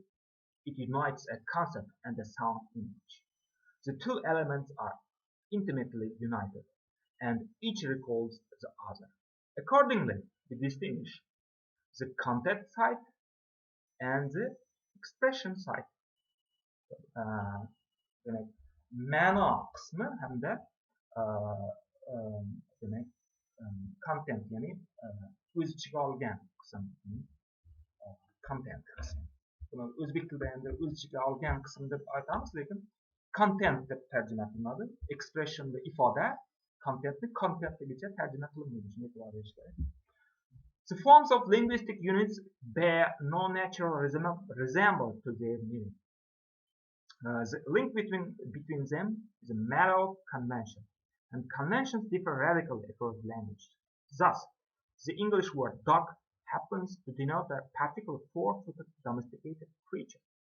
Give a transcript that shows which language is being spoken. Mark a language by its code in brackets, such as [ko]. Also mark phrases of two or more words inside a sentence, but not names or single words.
[en] It unites a concept and a sound image. The two elements are intimately united, and each recalls the other. Accordingly, we distinguish the content side and the expression side. [uz] Demek [tr] mana kısmı hem de [uz] demek content yani o'zi ichiga olgan qism, content qismi. Buni o'zbek tilida endi o'z ichiga olgan qism deb aytamiz, lekin content deb tarjima qilinadi. Expression va ifoda contentni contentligicha tarjima qilinmaydi. Shuni e'tibor berish kerak. [en] The forms of linguistic units bear no natural resemblance to their meaning. The link between them is a matter of convention, and conventions differ radically across language. Thus, the English word dog happens to denote a particular four-footed domesticated creature.